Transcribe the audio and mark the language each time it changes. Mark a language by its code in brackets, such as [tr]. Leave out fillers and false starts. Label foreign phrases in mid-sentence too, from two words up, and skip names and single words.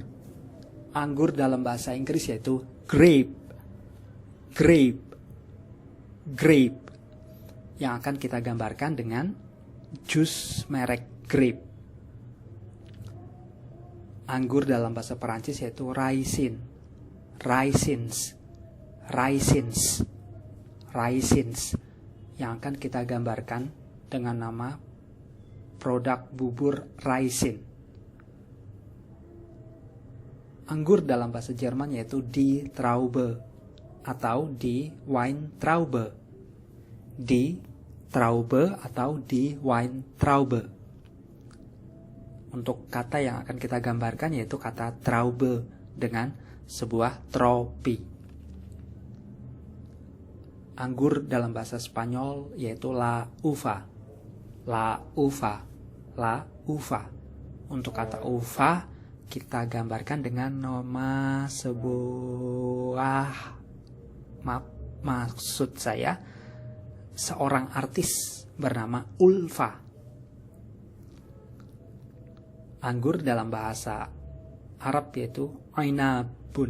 [id] Anggur dalam bahasa Inggris yaitu grape. [en] Grape. Grape. [id] Yang akan kita gambarkan dengan jus merek grape. Anggur dalam bahasa Perancis yaitu raisin. [fr] Raisins. Raisins. Raisins. [id] Yang akan kita gambarkan dengan nama produk bubur raisin. Anggur dalam bahasa Jerman yaitu [de] Die Traube [id] atau [de] Die Weintraube. Die Traube atau Die Weintraube. [id] Untuk kata yang akan kita gambarkan yaitu kata Traube dengan sebuah tropi. Anggur dalam bahasa Spanyol yaitu [es] la uva. La uva. La uva. [id] Untuk kata uva kita gambarkan dengan nama maksud saya seorang artis bernama Ulfa. Anggur dalam bahasa Arab yaitu ainabun.